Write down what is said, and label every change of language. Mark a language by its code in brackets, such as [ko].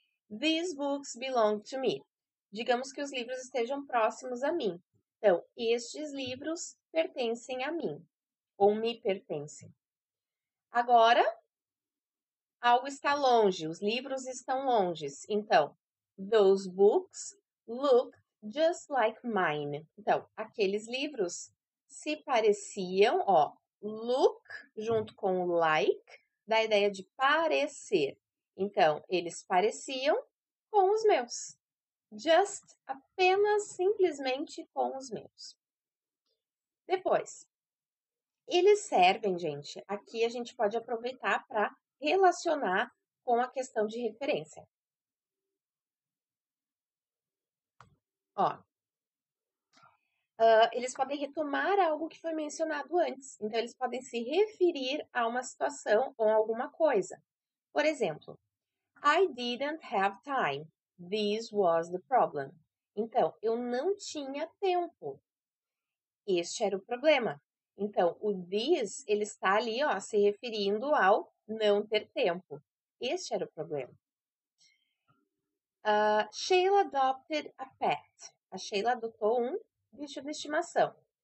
[en] These books belong to me. [pt] Digamos que os livros estejam próximos a mim. Então, estes livros pertencem a mim. Ou me pertencem. Agora, algo está longe. Os livros estão longes. Então, [en] those books look just like mine. [pt] Então, aqueles livros se pareciam, ó, look junto com o like, dá a ideia de parecer. Então, eles pareciam com os meus. Just, apenas, simplesmente com os meus. Depois, eles servem, gente, aqui a gente pode aproveitar para relacionar com a questão de referência. Ó, eles podem retomar algo que foi mencionado antes. Então, eles podem se referir a uma situação ou alguma coisa. [en] Por exemplo, I didn't have time. This was the problem. [pt] Então, eu não tinha tempo. Este era o problema. Então, o this, ele está ali, ó, se referindo ao não ter tempo. Este era o problema. [en] Sheila adopted a pet. [pt] A Sheila adotou um bicho de estimação.